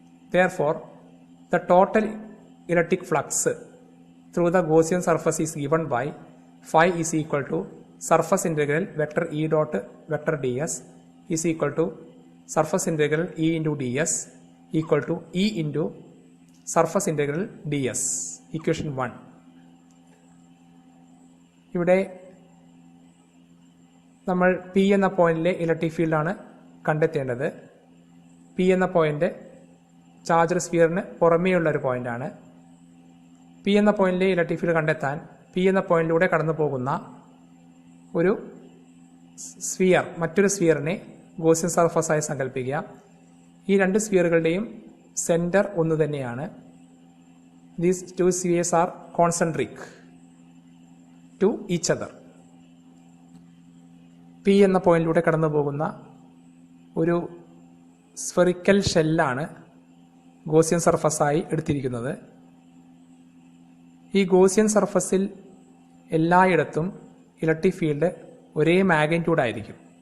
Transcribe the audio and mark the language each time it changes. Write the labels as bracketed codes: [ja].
[en] Therefore, the total electric flux through the Gaussian surface is given by phi is equal to surface integral vector E dot vector ds is equal to surface integral E into ds equal to E into surface integral ds. Equation 1. [ml] ഇവിടെ നമ്മൾ P എന്ന പോയിന്റിലെ electric ഫീൽഡാണ് കണ്ടെത്തേണ്ടത്. P എന്ന point charged സ്ഫിയറിന് പുറമേയുള്ള ഒരു പോയിന്റാണ്. P എന്ന പോയിന്റിലെ ഇലക്ട്രിക് ഫീൽഡ് കണ്ടെത്താൻ P എന്ന പോയിന്റിലൂടെ കടന്നു പോകുന്ന ഒരു സ്ഫിയർ മറ്റൊരു സ്ഫിയറിനെ ഗോസിയൻ സർഫസായി സങ്കല്പിക്കുക. ഈ രണ്ട് സ്ഫിയറുകളുടെയും സെന്റർ ഒന്ന് തന്നെയാണ്. [en] these two spheres are concentric to each other. [ml] P എന്ന പോയിന്റിലൂടെ കടന്നു പോകുന്ന ഒരു സ്ഫെറിക്കൽ ഷെല്ലാണ് ഗോസിയൻ സർഫസായി എടുത്തിരിക്കുന്നത്. ഈ ഗോസിയൻ സർഫസിൽ എല്ലായിടത്തും ഇലക്ട്രിക് ഫീൽഡ് ഒരേ മാഗ്നിറ്റ്യൂഡ് ആയിരിക്കും.